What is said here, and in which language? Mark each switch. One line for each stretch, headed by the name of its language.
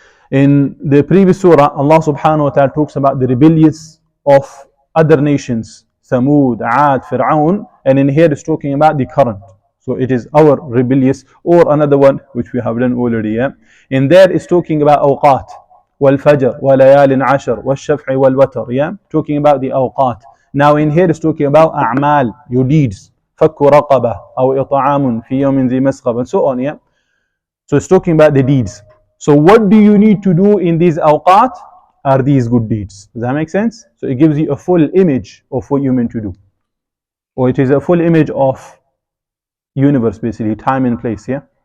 English: In the previous surah, Allah subhanahu wa ta'ala talks about the rebellious of other nations, Thamud, Aad, Fir'aun, and in here it's talking about the current. So it is our rebellious, or another one which we have done already. Yeah? In there it's talking about awqat.
Arabic: وَالْفَجْرِ وَلَيَالٍ عَشْرٍ وَالشَّفْعِ وَالْوَتْرِ.
English: Yeah, talking about the awqat. Now in here it's talking about a'mal, your deeds.
Arabic: فَكُّ رَقَبَةٍ أَوْ إِطْعَامٌ فِي يَوْمٍ ذِي مَسْغَبٍ,
English: and so on. Yeah, so it's talking about the deeds. So what do you need to do in these awqat? Are these good deeds? Does that make sense? So it gives you a full image of what you're meant to do, or it is a full image of universe, basically, time and place. Yeah.